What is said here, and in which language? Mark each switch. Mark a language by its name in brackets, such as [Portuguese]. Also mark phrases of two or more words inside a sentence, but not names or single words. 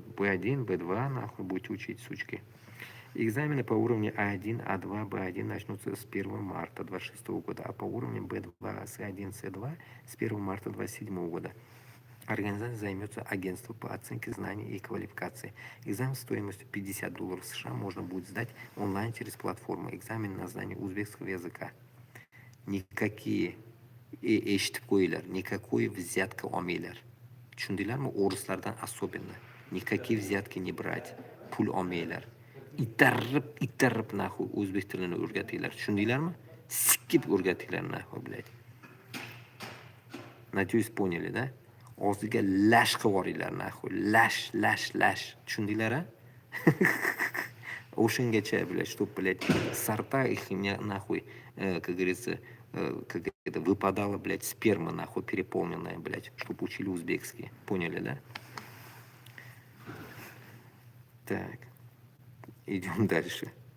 [Russian] B1, B2, нахуй будете учить, сучки. Экзамены по уровню А1, А2, Б1 начнутся с 1 марта 2026 года, а по уровню Б2, С1, С2 с 1 марта 2027 года. Организация займется агентством по оценке знаний и квалификации. Экзамен стоимостью $50 США можно будет сдать онлайн через платформу. Экзамен на знание узбекского языка. [Uzbek] Никакие eshitib qo'yinglar, [Russian] никакой взятка olmanglar. [Uzbek] Tushundinglarmi? O'rislardan особенно. [Russian] Никакие взятки не брать. [Uzbek] Pul olmanglar. Itarib nahу o'zbek tilini o'rgatinglar. Tushundinglarmi? Sikkib o'rgatinglar [Russian] nahу, блядь. Надеюсь, поняли, да? [Uzbek] Og'ziga lash qilib yuboringlar nahу. Lash. Tushundinglar, a? O'shangacha, [Russian] блядь, чтоб, блядь, сорта их нахуй, как говорится, как это, выпадала, блядь, сперма, нахуй, переполненная, блядь, чтобы учили узбекский. Поняли, да? Так. Идем дальше.